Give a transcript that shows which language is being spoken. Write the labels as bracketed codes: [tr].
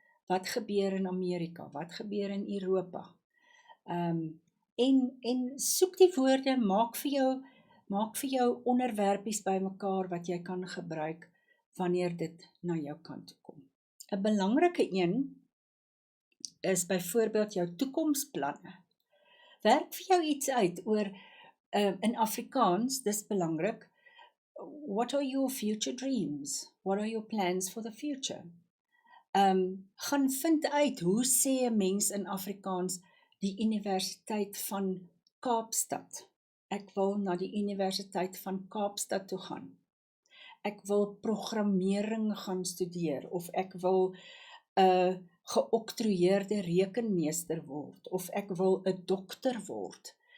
[af] Wat gebeur in Amerika? Wat gebeur in Europa? En soek die woorde, maak vir jou onderwerpies bymekaar wat jy kan gebruik wanneer dit na jou kant toe kom. 'n Belangrike een is byvoorbeeld jou toekomsplanne. Werk vir jou iets uit oor in Afrikaans, dis belangrik. [en] What are your future dreams? What are your plans for the future? [af] Gaan vind uit, hoe sê 'n mens in Afrikaans die Universiteit van Kaapstad? Ek wil na die Universiteit van Kaapstad toe gaan. Ek wil programmering gaan studeer, of ek wil 'n geoktroeëerde rekenmeester word, of ek wil 'n dokter word.